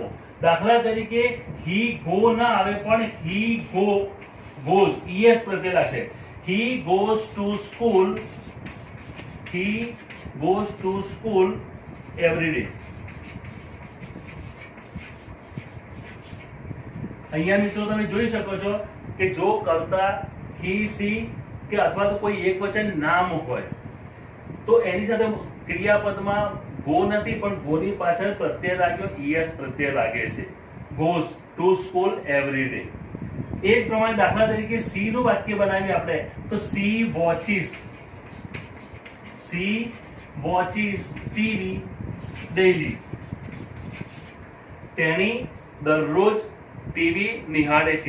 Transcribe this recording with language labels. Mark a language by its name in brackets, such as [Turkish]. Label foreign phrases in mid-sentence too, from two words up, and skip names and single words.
[Gujarati] દાખલા તરીકે [English] he go [Gujarati] ના આવે પણ [English] he goes [Gujarati] es પ્રત્યય લાગશે। [English] he goes to school every day। [Gujarati] અહીંયા મિત્રો તમે જોઈ શકો છો કે જો કરતા [English] he, she [Gujarati] કે અથવા તો કોઈ એક વચન નામ હોય તો એની સાથે ક્રિયાપદમાં ગો નથી પણ ગોની પાછળ પ્રત્યય લાગ્યો, ઈએસ પ્રત્યય લાગે છે। [English] goes to school every day। [Gujarati] એ જ પ્રમાણે દાખલા તરીકે સી નું વાક્ય બનાવીએ આપણે તો [English] she watches TV daily. [Gujarati] તેણી દરરોજ ટીવી નિહાળે છે।